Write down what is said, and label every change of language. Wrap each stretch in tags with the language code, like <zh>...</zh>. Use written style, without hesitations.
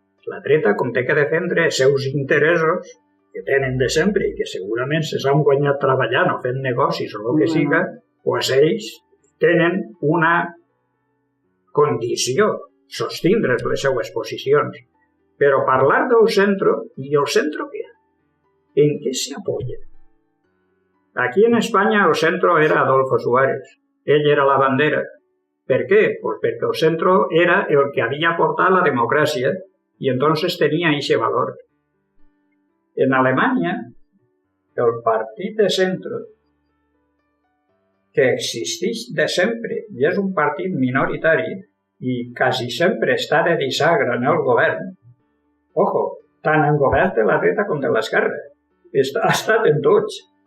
<ca>La dreta, com té que defendre els seus interessos, que tenen de sempre i que segurament se s'han guanyat treballant o fent negocis o el que siga, doncs ells tenen una condició, sostindre les seues posicions. Però parlar del centre, ¿y el centre què?</ca> <es>¿En què se apoya? Aquí en España el centro era Adolfo Suárez.</es> <ca>Ell era la bandera. Per què? Pues perquè el centre era el que havia portat la democràcia i entonces tenia</ca> <es>ese valor.</es> <ca>En Alemanya, el partit de centre, que existeix de sempre i és un partit minoritari i quasi sempre està de bisagra en el govern, ojo, tant en govern de la dreta com de l'esquerra, ha estat en tots.</ca>